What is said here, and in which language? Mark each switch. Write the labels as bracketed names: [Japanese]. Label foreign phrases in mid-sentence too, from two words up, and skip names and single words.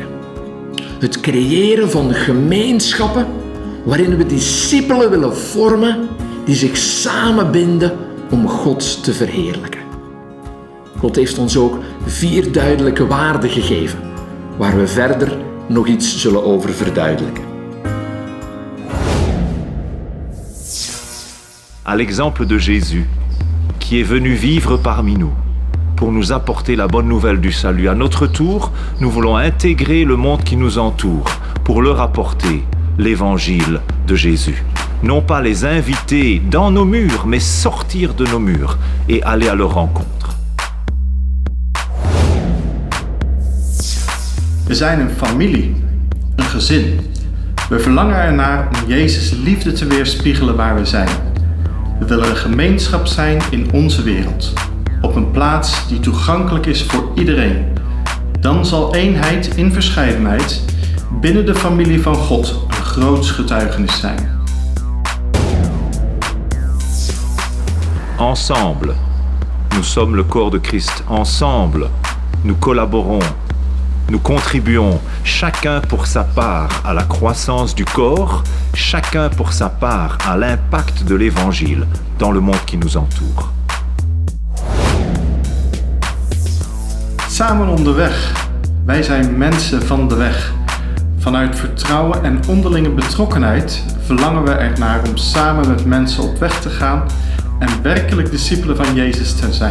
[Dutch] Het creëren van gemeenschappen waarin we discipelen willen vormen die zich samenbinden om God te verheerlijken. God heeft ons ook 4 duidelijke waarden gegeven, waar we verder nog iets zullen over verduidelijken. [French] À l'exemple de Jésus, qui est venu vivre parmi nous, pour nous apporter la bonne nouvelle du salut. À notre tour, nous voulons intégrer le monde qui nous entoure, pour leur apporter l'évangile de Jésus. Non pas les inviter dans nos murs, mais sortir de nos murs et aller à leur rencontre. [Dutch] We zijn een familie, een gezin. We verlangen ernaar om Jezus' liefde te weerspiegelen waar we zijn. We willen een gemeenschap zijn in onze wereld, op een plaats die toegankelijk is voor iedereen. Dan zal eenheid in verscheidenheid binnen de familie van God een groots getuigenis zijn. [French] Ensemble, nous sommes le corps de Christ. Ensemble, nous collaborons, nous contribuons, chacun pour sa part à la croissance du corps, chacun pour sa part à l'impact de l'Évangile dans le monde qui nous entoure. [Dutch] Samen onderweg. Wij zijn mensen van de weg. Vanuit vertrouwen en onderlinge betrokkenheid verlangen we ernaar om samen met mensen op weg te gaan en werkelijk discipelen van Jezus te zijn.